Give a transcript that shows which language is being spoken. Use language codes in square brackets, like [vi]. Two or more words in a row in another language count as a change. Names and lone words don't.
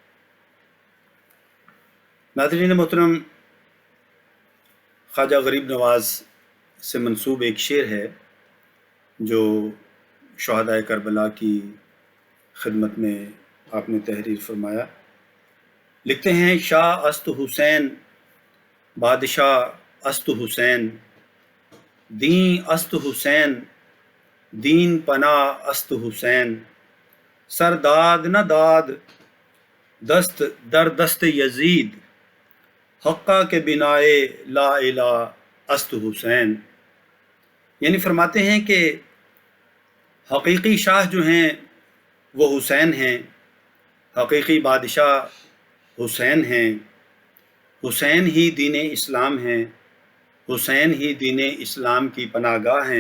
[ur] ناظرین محترم، خواجہ غریب نواز سے منسوب ایک شعر ہے جو شہدائے کربلا کی خدمت میں آپ نے تحریر فرمایا۔ لکھتے ہیں: [fa] شاہ است حسین، بادشاہ است حسین، دین است حسین، دین پناہ است حسین، سر داد نہ داد دست در دست یزید، حقہ کے بنائے لا الہ است حسین۔ [ur] یعنی فرماتے ہیں کہ حقیقی شاہ جو ہیں وہ حسین ہیں، حقیقی بادشاہ حسین ہیں، حسین ہی دین اسلام ہیں، حسین ہی دین اسلام کی پناہ گاہ ہیں۔